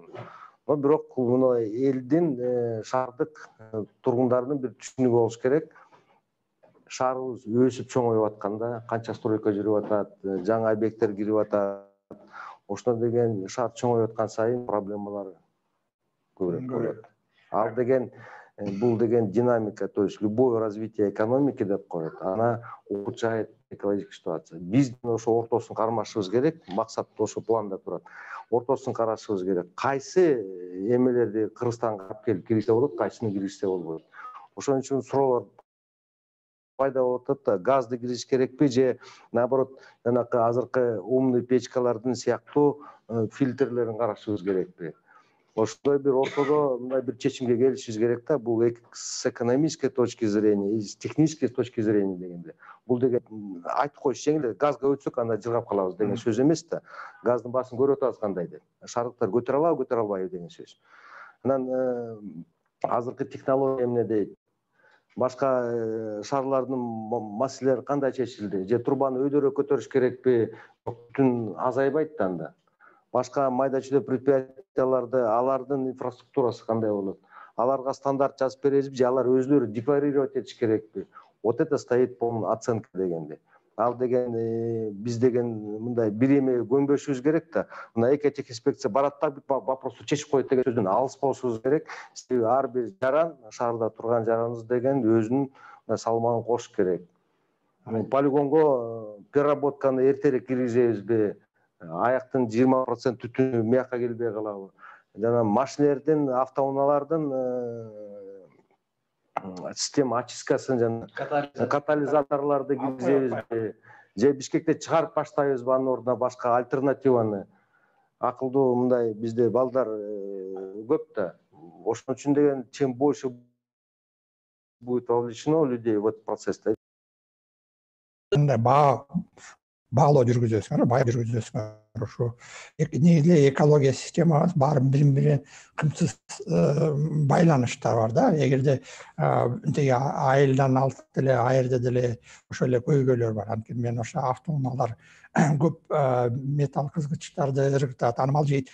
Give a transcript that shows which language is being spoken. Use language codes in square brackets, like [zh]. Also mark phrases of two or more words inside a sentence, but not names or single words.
[ky] Но бирок муну элдин, шаардык тургундардын бир түшүнүгү болуш керек. Шаарыбыз өсүп чоңоюп атканда, канча стройка жүрүп атат, жаңы объекттер кирип атат. Ошондо деген шаар чоңоюп аткан сайын проблемалар көбүрөөк болот. Ал деген бул деген [ru] динамика, то есть любое развитие экономики [ky] деп коет, ана [ru] улучшает экологическую ситуацию. [ky] Биз ошо ортосун кармашыбыз керек, максат ошо планда турат. Ортосун карашыбыз керек. Кайсы эмелерди Кыргызстанга алып келип киргизсе болот, кайсыны киргизсе болбойт. Ошон үчүн суроолор пайда болуп атат да, газды киргизиш керекпи же наоборот, жанакы азыркы умный печкалардын сыяктуу фильтрлерин карашыбыз керекпи? Ошондой бир ортодо мындай бир чечимге келишибиз керек да, бул [ru] с экономической точки зрения и с технической точки зрения [ky] дегенде. Бул деген айтып коюш жеңил, газга өтсөк анда жыргап калабыз деген сөз эмес да. Газдын баасын көрүп атабыз кандай деп. Шаардыктар көтөрө алабы, көтөрө албайбы деген сөз. Анан азыркы технология эмне дейт? Башка шаарлардын маселелери кандай чечилди? Же турбаны өйдөрөөк көтөрүш керекпи? Түн азайбайт да анда. Башка майда чүйдө предприятияларды, алардын инфраструктурасы кандай болот? Аларга стандарт жазып беребизби же алар өзлөрү декларировать этиш керекпи? [ru] Вот это стоит полный оценка дегенде. [ky] Ал деген биз деген мындай бир эмеге көнбөшүбүз керек да. Мына экотехинспекция барат да вопросту чечип коет деген сөздөн алыс болушубуз керек. Себеби ар бир жаран, шаарда турган жараныбыз деген өзүнүн салмагын кошуш керек. Полигонго переработканы эртерээк киргизебизби? Аяктын 20% түтүнү мыякка келбей калабы? Жана машинелердин, автоунаалардын система очисткасын жана катализаторлорду киргизебизби? Же Бишкекте чыгарып баштайбызбы, анын ордуна башка альтернативаны? Акылдуу мындай бизде балдар көп да. Ошон үчүн деген [ru] чем больше будет вовлечено людей в этот процесс. [ky] баалоо жүргүзөсүңөр, бай жүргүзөсүңөр. Ушу негизги экология системабыз баары бири менен кымсыз байланышта бар да. Эгерде тиги айылдан алып деле айырда деле ошо эле көйгөйлөр бар. Анткени мен ошо автоунаалар көп металл кызгычтарды ыргытат, анымал жейт.